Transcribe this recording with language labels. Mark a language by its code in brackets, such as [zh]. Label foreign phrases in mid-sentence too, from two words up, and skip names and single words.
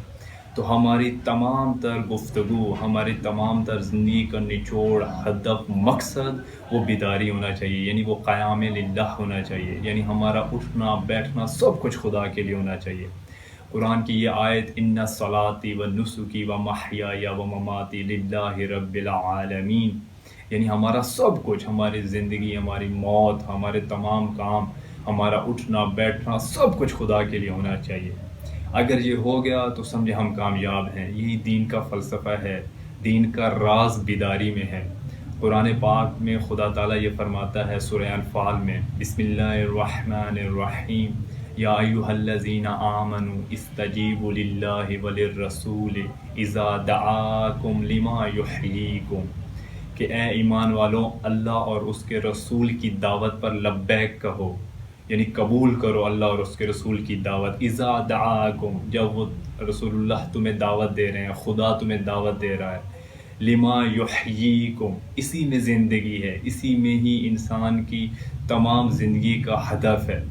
[ur] تو ہماری تمام تر گفتگو، ہماری تمام تر زندگی کا نچوڑ، ہدف، مقصد وہ بیداری ہونا چاہیے، یعنی وہ [ar] قیام للہ [ur] ہونا چاہیے، یعنی ہمارا اٹھنا بیٹھنا سب کچھ خدا کے لیے ہونا چاہیے۔ قرآن کی یہ آیت [ar] ان صلاتی و نسکی و محیای و مماتی للہ رب العالمین، [ur] یعنی ہمارا سب کچھ، ہماری زندگی، ہماری موت، ہمارے تمام کام، ہمارا اٹھنا بیٹھنا سب کچھ خدا کے لیے ہونا چاہیے۔ اگر یہ ہو گیا تو سمجھے ہم کامیاب ہیں۔ یہی دین کا فلسفہ ہے، دین کا راز بیداری میں ہے۔ قرآن پاک میں خدا تعالیٰ یہ فرماتا ہے سورہ انفال میں، [ar] بسم اللہ الرحمن الرحیم، یا ایھا الذین آمنوا استجیبوا للہ وللرسول اذا دعاکم لما یحییکم، [ur] کہ اے ایمان والوں، اللہ اور اس کے رسول کی دعوت پر لبیک کہو، یعنی قبول کرو اللہ اور اس کے رسول کی دعوت۔ [ar] اذا دعاکم، [ur] جب وہ رسول اللہ تمہیں دعوت دے رہے ہیں، خدا تمہیں دعوت دے رہا ہے، [ar] لما یحییکم، [ur] اسی میں زندگی ہے، اسی میں ہی انسان کی تمام زندگی کا ہدف ہے۔